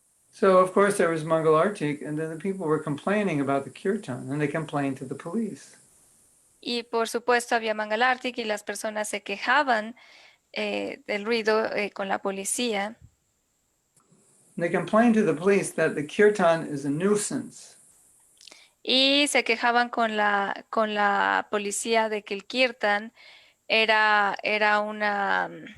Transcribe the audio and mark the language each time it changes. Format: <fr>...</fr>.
<en>So of course there was Mangalartik, and then the people were complaining about the kirtan, and they complained to the police.</en> <es>Y por supuesto había Mangalartik y las personas se quejaban del ruido con la policía.</es> <en>They complained to the police that the kirtan is a nuisance.</en> <es>Y se quejaban con la policía de que el kirtan era una</es>